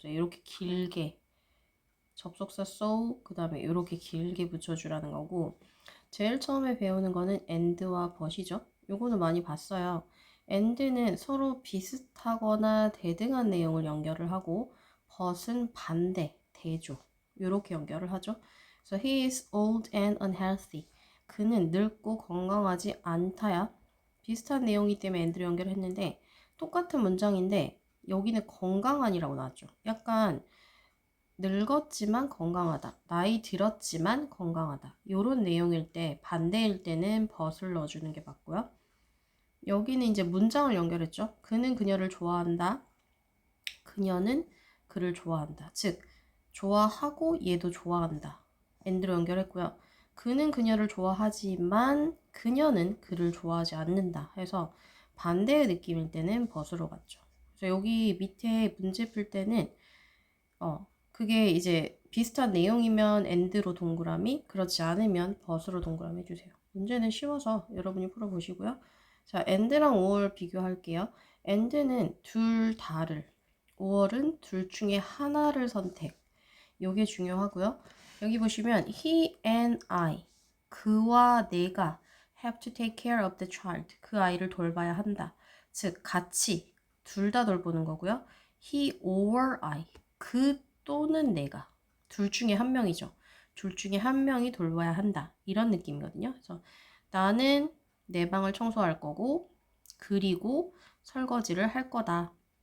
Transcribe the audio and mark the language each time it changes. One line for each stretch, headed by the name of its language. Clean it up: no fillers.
Korean: 이렇게 길게 접속사 so 그 다음에 이렇게 길게 붙여주라는 거고, 제일 처음에 배우는 거는 and와 but이죠. 요거는 많이 봤어요. and는 서로 비슷하거나 대등한 내용을 연결을 하고, but은 반대, 대조 이렇게 연결을 하죠. 그래서
English: he is old and unhealthy.
Korean: 그는 늙고 건강하지 않다야. 비슷한 내용이기 때문에 and를 연결했는데 똑같은 문장인데 여기는 건강한이라고 나왔죠. 약간 늙었지만 건강하다, 나이 들었지만 건강하다 이런 내용일 때, 반대일 때는 but을 넣어주는 게 맞고요. 여기는 이제 문장을 연결했죠. 그는 그녀를 좋아한다, 그녀는 그를 좋아한다. 즉 좋아하고 얘도 좋아한다, and로 연결했고요. 그는 그녀를 좋아하지만 그녀는 그를 좋아하지 않는다 해서 반대의 느낌일 때는 but으로 갔죠. 그래서 여기 밑에 문제 풀 때는 그게 이제 비슷한 내용이면 and로 동그라미, 그렇지 않으면 but으로 동그라미 해주세요. 문제는 쉬워서 여러분이 풀어보시고요. 자, and랑 or 비교할게요. and는 둘 다를, or은 둘 중에 하나를 선택. 요게 중요하고요. 여기 보시면
English: he and I,
Korean: 그와 내가
English: have to take care of the child,
Korean: 그 아이를 돌봐야 한다. 즉 같이 둘 다 돌보는 거고요.
English: he or I,
Korean: 그 또는 내가, 둘 중에 한 명이죠. 둘 중에 한 명이 돌봐야 한다, 이런 느낌이거든요. 그래서 나는 내 방을 청소할 거고, 그리고 설거지를 할 거다.